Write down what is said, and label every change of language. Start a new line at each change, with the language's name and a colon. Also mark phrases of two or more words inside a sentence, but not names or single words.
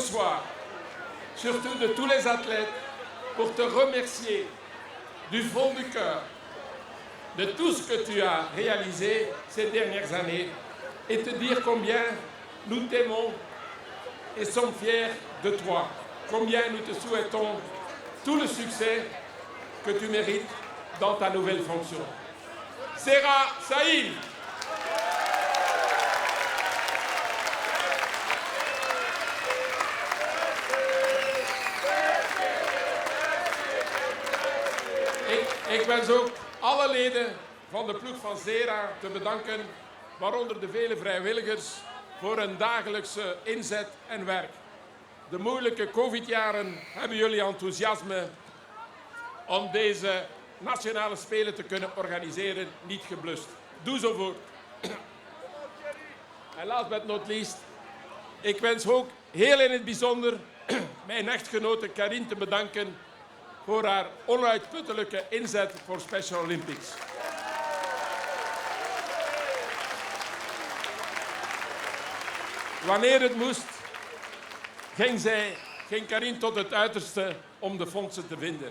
French: soir, surtout de tous les athlètes, pour te remercier du fond du cœur de tout ce que tu as réalisé ces dernières années et te dire combien nous t'aimons et sommes fiers de toi, combien nous te souhaitons tout le succès que tu mérites dans ta nouvelle fonction.
Dutch: Zehra Sahin. Ik wens ook alle leden van de ploeg van Zehra te bedanken, waaronder de vele vrijwilligers, voor hun dagelijkse inzet en werk. De moeilijke COVID-jaren hebben jullie enthousiasme om deze nationale spelen te kunnen organiseren niet geblust. Doe zo voort. En
English: last but not least,
Dutch: ik wens ook heel in het bijzonder mijn echtgenote Karine te bedanken voor haar onuitputtelijke inzet voor Special Olympics. Wanneer het moest, ging Karine tot het uiterste om de fondsen te vinden.